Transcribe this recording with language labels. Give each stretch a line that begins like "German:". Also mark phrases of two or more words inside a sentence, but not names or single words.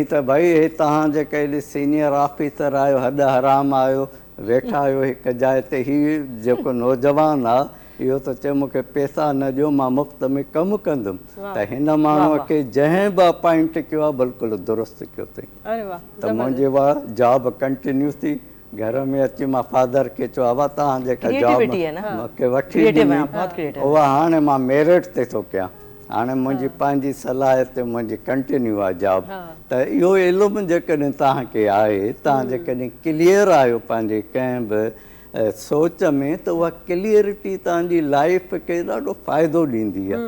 Sindhi: त भई हे तव्हां जेके हेॾे
English: senior officer
Sindhi: आहियो हॾ हराम आहियो वेठा आहियो हिकु जाइ ते हीउ जेको नौजवान आहे इहो त चए मूंखे पैसा न ॾियो मां मुफ़्त में कमु कंदुमि त हिन माण्हूअ खे जंहिं बि अपॉइंट कयो आहे बिल्कुलु दुरुस्त कयो अथई त मुंहिंजी उहा
English: job continue
Sindhi: थी घर में अची मां फादर खे चयो बाबा तव्हां जेका जॉब
Hindi: Creativity है ना।
Sindhi: मूंखे वठी
Hindi: Creative है,
Sindhi: ॾिनी,
Hindi: बहुत creative।
Sindhi: उहा हाणे मां मेरिट ते थो कयां। हाणे मुंहिंजी पंहिंजी सलाहियत ते मुंहिंजी कंटिन्यू आहे जॉब। त इहो इल्मु जेकॾहिं तव्हांखे आहे, तव्हां जेकॾहिं क्लियर आहियो पंहिंजे कंहिं बि सोच में, त उहा क्लियरिटी तव्हांजी लाइफ खे ॾाढो फ़ाइदो ॾींदी आहे।